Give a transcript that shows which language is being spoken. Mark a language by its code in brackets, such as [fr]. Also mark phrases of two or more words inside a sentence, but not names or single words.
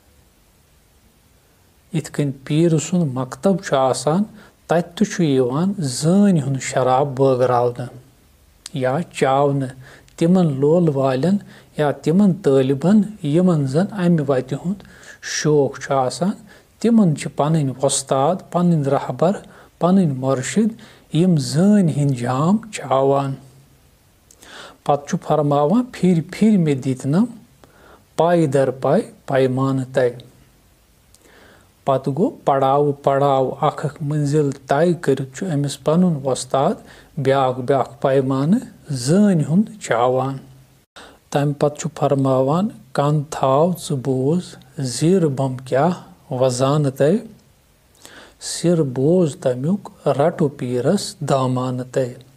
[ks] इतकन पीर सुन मकतब आसान तत जान हुन शराब बगरावन या चावन तिमन लोल वालन या तिमन तालिबन यमन जन अमि वत हुंद शौक आसान तिमन पन वस्ताद पन रहबर पन मुर्शिद यम जान हिंद जाम चावान। पत फरमावान फिर फिर में दितनम पाई दर पाई पैमान तय। पत गो पड़ाव पड़ाव अख मंजिल तय कर अमिस पन वस्ताद ब्याक ब्याक पैमान जान हुंद चावान। तम पत फरमावान कन थाव च बोज जीर बम क्या वजान तय सिर बोज तमुक रटो पीरस दामान तय।